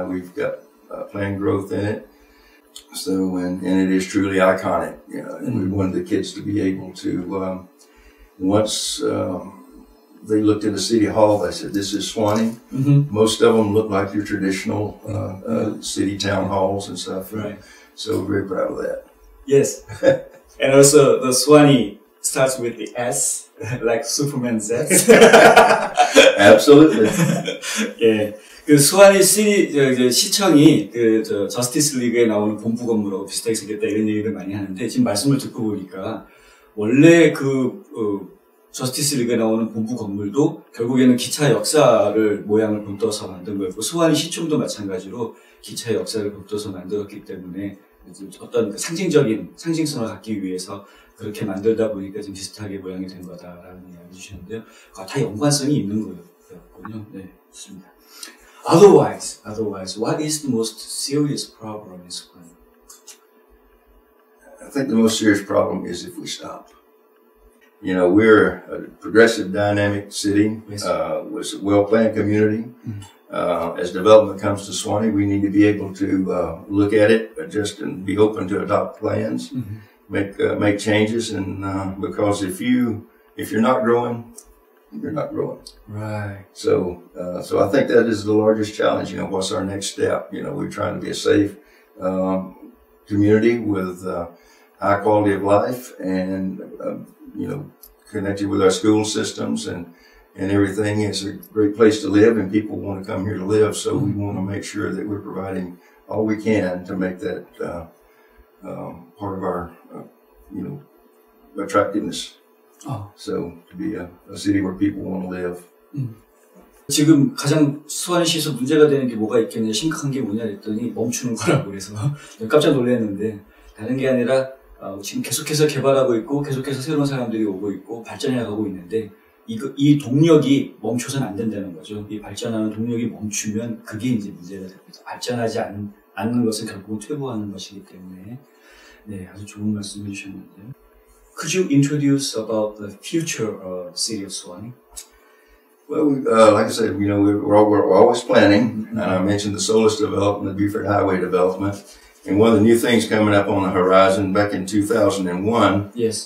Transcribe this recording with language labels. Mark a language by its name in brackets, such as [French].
[English] We've got planned growth in it. So, and it is truly iconic, you know, and we wanted the kids to be able to, once they looked at the city hall, they said, this is Swanee. Mm-hmm. Most of them look like your traditional city town halls and stuff. Right. So we're very proud of that. Yes. And also the Swanee starts with the S, like Superman's S. Absolutely. Yeah. [Korean] 그 스와니 시청이 저스티스 리그에 나오는 본부 건물하고 비슷하게 생겼다 이런 얘기를 많이 하는데, 지금 말씀을 듣고 보니까 원래 저스티스 리그에 나오는 본부 건물도 결국에는 기차 역사를 모양을 본떠서 만든 거였고, 스와니 시청도 마찬가지로 기차의 역사를 본떠서 만들었기 때문에 어떤 상징적인 상징성을 갖기 위해서 그렇게 만들다 보니까 좀 비슷하게 모양이 된 거다라는 이야기 주셨는데요. 다 연관성이 있는 거였군요. 네, 좋습니다. [English] Otherwise, what is the most serious problem in Swanee? I think the most serious problem is if we stop. You know, we're a progressive, dynamic city, yes. With a well-planned community. Mm-hmm. As development comes to Swanee, we need to be able to look at it, adjust, and be open to adopt plans, mm-hmm. make changes, and because if you're not growing, you're not growing. Right. So I think that is the largest challenge. You know, what's our next step? You know, we're trying to be a safe community with high quality of life, and you know, connected with our school systems and everything. It's a great place to live, and people want to come here to live. So we want to make sure that we're providing all we can to make that part of our you know, attractiveness. So to be a city where people want to live. [Korean] 지금 가장 스와니시에서 문제가 되는 게 뭐가 있겠냐, 심각한 게 뭐냐 했더니 멈추는 거라고 그래서 깜짝 놀랐는데, 다른 게 아니라 지금 계속해서 개발하고 있고 계속해서 새로운 사람들이 오고 있고 발전해 가고 있는데, 이 동력이 멈춰서는 안 된다는 거죠. 이 발전하는 동력이 멈추면 그게 이제 문제가 됩니다. 발전하지 않는 것은 결국은 퇴보하는 것이기 때문에. 네, 아주 좋은 말씀 해주셨는데요. [English] Could you introduce about the future of the city of Swanee? Well, like I said, you know, we're always planning. Mm-hmm. I mentioned the Solis development, the Buford Highway development. And one of the new things coming up on the horizon, back in 2001, yes.